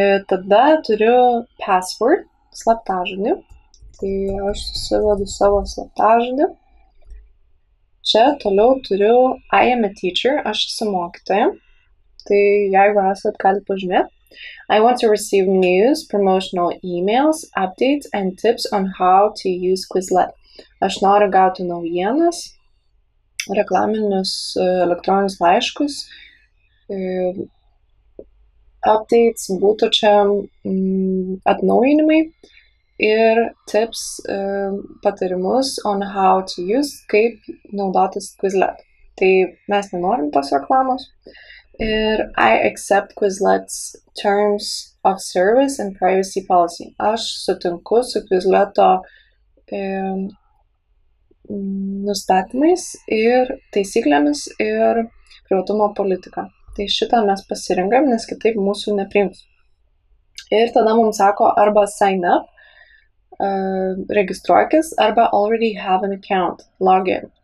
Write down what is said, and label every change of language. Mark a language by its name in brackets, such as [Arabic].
[Lithuanian] Tada turiu [English] password, [Lithuanian] slaptažodį. Tai aš susivedu savo slaptažodį. Čia toliau turiu [English] I am a teacher, [Lithuanian] aš esu mokytoja. Tai jeigu esat, galite pažymėti. [English] I want to receive news, promotional emails, updates and tips on how to use Quizlet. [Lithuanian] Aš noriu gauti naujienas, reklaminius elektroninius laiškus, [English] updates [Lithuanian] būtų čia atnaujinimai ir [English] tips, [Lithuanian] patarimus [English] on how to use, [Lithuanian] kaip naudotis Quizlet. Tai mes nenorim tos reklamos. [English] Ir I accept Quizlet's terms of service and privacy policy. [Lithuanian] Aš sutinku su Quizleto nustatymais ir taisyklėmis ir privatumo politika. Tai šitą mes pasirinkam, nes kitaip mūsų nepriims. Ir tada mums sako arba [English] sign up, [Lithuanian] registruokis, arba [English] already have an account, login.